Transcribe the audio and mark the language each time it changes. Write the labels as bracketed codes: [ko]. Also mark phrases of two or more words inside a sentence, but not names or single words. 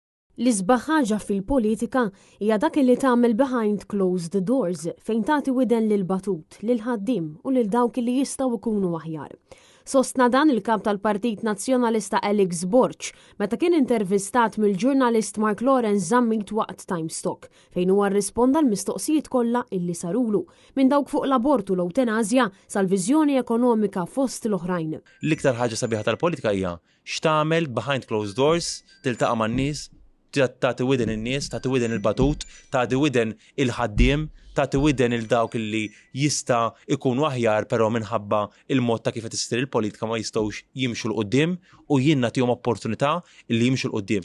[mt] L-isbaħ ħaġa fil-politika hija dak li tagħmel [en] behind closed doors [mt] fejn tagħti widen lil batut, lil ħaddiem u lil dawk li jistgħu jkunu aħjar. Sostna dan il-kap tal-Partit Nazzjonalista Alex Borch meta kien intervistat mill-ġurnalist Mark Lawrence Zammit waqt Timestock fejn huwa rrisponda l-mistoqsijiet kollha illi sarulu minn dawk fuq l-abortu l-eutanasja sal-viżjoni ekonomika fost l-oħrajn. L-iktar ħaġa sabiħa tal-politika hija x'tagħmel [en] behind closed doors, [mt] tiltaqa' man-nies, tagħti widen in-nies, tagħti widen il-batut, tagħti widen il-ħaddiem, tagħti widen il-dawk li jista' ikunu aħjar però minħabba il-mod ta' kif qed issir il-politika ma jistgħux jimxu l qudiem u jien nagħtihom opportunità li jimxu l qudiem.